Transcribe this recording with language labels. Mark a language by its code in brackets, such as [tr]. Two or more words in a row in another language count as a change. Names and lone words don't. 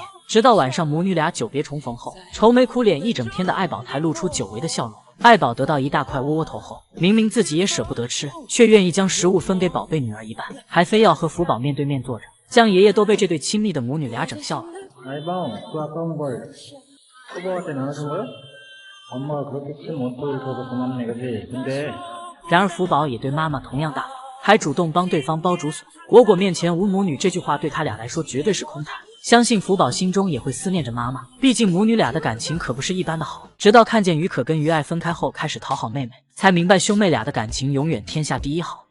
[zh] 直到晚上母女俩久别重逢后，愁眉苦脸一整天的爱宝才露出久违的笑容。爱宝得到一大块窝窝头后，明明自己也舍不得吃，却愿意将食物分给宝贝女儿一半，还非要和福宝面对面坐着。江爷爷都被这对亲密的母女俩整笑了。 [ko] 爱宝，그 아까운 걸 후보한테 나눠준 거야? 엄마가 그렇게 큰 옷도 줘서 고맙네, 그지? 근데 [zh] 然而福宝也对妈妈同样大方，还主动帮对方剥竹笋。果果面前无母女这句话对他俩来说绝对是空谈。相信福宝心中也会思念着妈妈，毕竟母女俩的感情可不是一般的好。直到看见于可跟于爱分开后，开始讨好妹妹，才明白兄妹俩的感情永远天下第一好。